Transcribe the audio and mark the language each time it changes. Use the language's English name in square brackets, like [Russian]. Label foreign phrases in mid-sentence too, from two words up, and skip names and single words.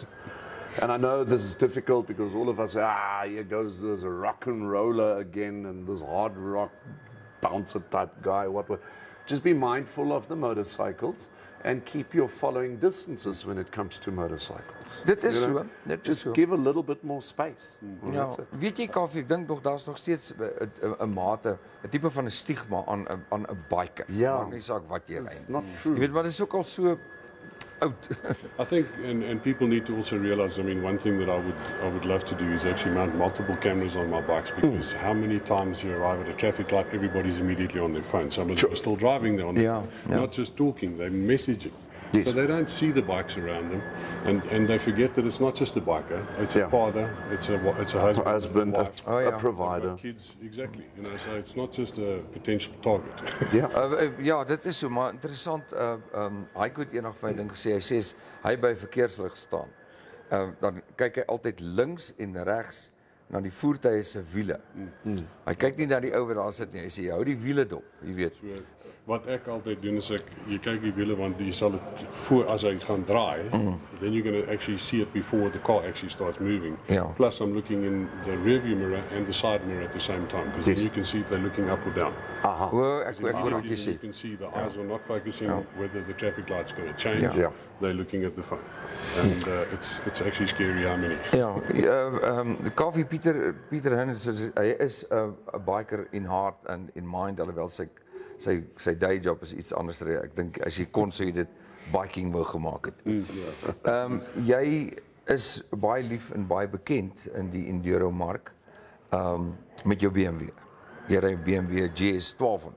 [English] And I know this is difficult because all of us say, here goes this rock and roller again and this hard rock bouncer type guy, what. Just be mindful of the motorcycles and keep your following distances when it comes to motorcycles. [Afrikaans] Dit is so. [English] Just give a little bit more space. Well, [Afrikaans] Ja, [English] that's it. [Afrikaans] weet jy Kaffie, ek dink nog daar's nog steeds 'n mate, 'n tipe van 'n stigma aan 'n biker. Ja. Maak nie saak wat jy ry [English] It's [Afrikaans] nie. [English] not true. [Afrikaans] Jy weet maar dit is ook al so oud. [English] I think, and people need to also realize, one thing that I would love to do is actually mount multiple cameras on my bikes, because how many times you arrive at a traffic light, everybody's immediately on their phone. Some of them are still driving, they're on their Yeah, phone. Not just talking, they're messaging. Yes. So they don't see the bikes around them, and they forget that it's not just a biker, it's a father, it's a husband, a wife, a provider. kids, exactly. So it's not just a potential target. [Afrikaans] Ja, dit is so, maar interessant. Hy het eendag vir my ding gesê, hy sê hy by verkeerslig staan. Dan kyk hy altyd links en regs na die voertuie se wiele. Hy kyk nie na die ou wat daar sit nie. Hy sê hou die wiele dop, jy weet. Wat ek altyd doen is jy kyk die wiele, want jy sal dit voor as hy gaan draai, [English] then you're going to actually see it before the car actually starts moving. [Afrikaans] Ja. [English] Plus I'm looking in the rear view mirror and the side mirror at the same time, because then you can see if they're looking up or down. [Afrikaans] O, ek hoor wat jy [English] Immediately [Afrikaans] sê. [English] you can see the eyes are not focusing on whether the traffic light's going to change. Yeah. They're looking at the phone. And it's actually scary how many. [Afrikaans] Ja, die Kaffie Pieter Hearne, hy is 'n biker [English] in heart and in mind, [Afrikaans] alhoewel sy day job is iets anders. Ek dink as jy kon sou jy dit biking wou gemaak het. Jy is baie lief en baie bekend in die enduro mark met jou BMW. Jy ry BMW GS 1200.